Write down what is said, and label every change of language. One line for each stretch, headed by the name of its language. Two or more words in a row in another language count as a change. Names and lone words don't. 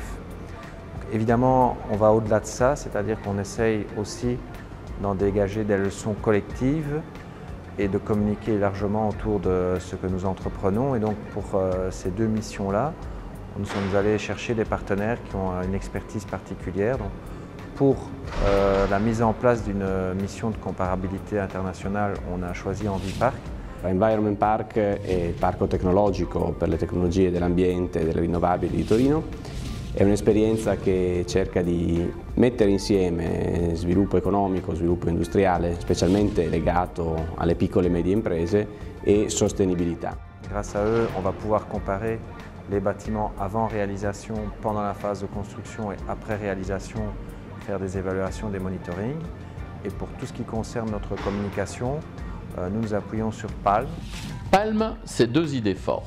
French: Donc, évidemment, on va au-delà de ça, c'est-à-dire qu'on essaye aussi d'en dégager des leçons collectives et de communiquer largement autour de ce que nous entreprenons. Et donc pour ces 2 missions-là, nous sommes allés chercher des partenaires qui ont une expertise particulière. Donc, pour la mise en place d'une mission de comparabilité internationale, on a choisi Enviparc.
Italian: Environment Park è il parco tecnologico per le tecnologie dell'ambiente e delle rinnovabili di Torino. È un'esperienza che cerca di mettere insieme sviluppo economico, sviluppo industriale, specialmente legato alle piccole e medie imprese, e sostenibilità.
French: Grâce à eux, on va pouvoir comparer les bâtiments avant réalisation, pendant la phase de construction et après réalisation, faire des évaluations, des monitorings. Et pour tout ce qui concerne notre communication, nous nous appuyons sur Palm. Palm, c'est 2 idées fortes.